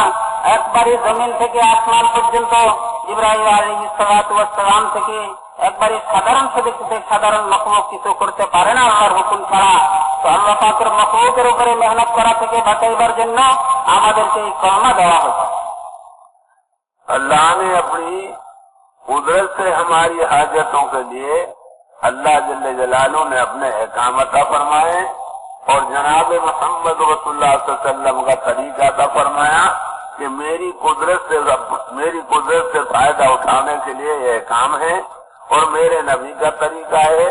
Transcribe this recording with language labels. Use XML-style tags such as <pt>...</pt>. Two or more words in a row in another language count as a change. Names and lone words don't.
<bn>একবারই জমিন থেকে আসমান পর্যন্ত জিবরাইল</bn> <ar>عليه الصلاة والسلام</ar> <bn>থেকে একবারই সাধারণ সাধারণ মখলুক কিছু করতে পারে না আল্লাহর হুকুম ছাড়া। তো আল্লাহ পাকের মখলুকের উপরে মেহনত করা থেকে বাঁচাইবার জন্য আমাদেরকে এই কলমা দেওয়া হয়েছে।</bn> <ur>اللہ نے اپنی قدرت سے ہماری حاجتوں کے لیے</ur> <ar>اللہ جل جلالہ</ar> <ur>نے اپنے احکام عطا فرمائے اور جناب محمد رسول اللہ</ur> <ar>صلی اللہ علیہ وسلم</ar> <ur>کا طریقہ عطا فرمایا کہ میری قدرت سے فائدہ اٹھانے کے لیے یہ احکام ہے اور میرے نبی کا طریقہ ہے۔</ur>